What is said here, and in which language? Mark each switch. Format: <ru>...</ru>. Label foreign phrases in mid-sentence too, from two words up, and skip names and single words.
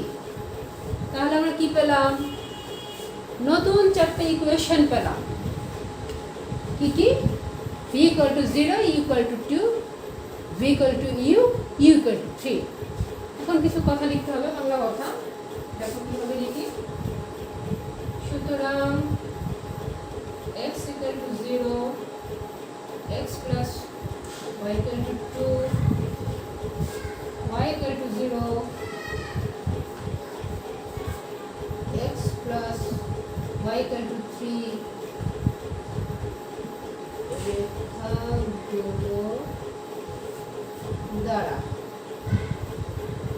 <bn>তাহলে আমরা কি পেলাম? নতুন 4টা ইকুয়েশন পেলাম। কি কি? v = 0, u = 2, v = u, u = 3। এখন কিছু কথা লিখতে হবে, বাংলা কথা। দেখো কিভাবে লিখি। সুতরাং x = 0, x + y = 2, y = 0, x + y = 3 রেখাগুলো দ্বারা</bn>